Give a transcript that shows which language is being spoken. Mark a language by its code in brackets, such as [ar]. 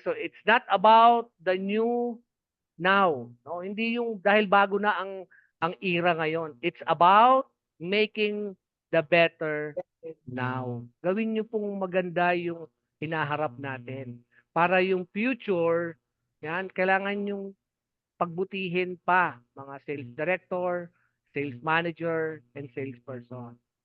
[en] So it's not about the new now. [tl] No, hindi yung dahil bago na ang era ngayon. [en] It's about making the better now. [tl] Gawin niyo pong maganda yung hinaharap natin para yung future, yan, kailangan yung pagbutihin pa mga sales director, sales manager, and salesperson.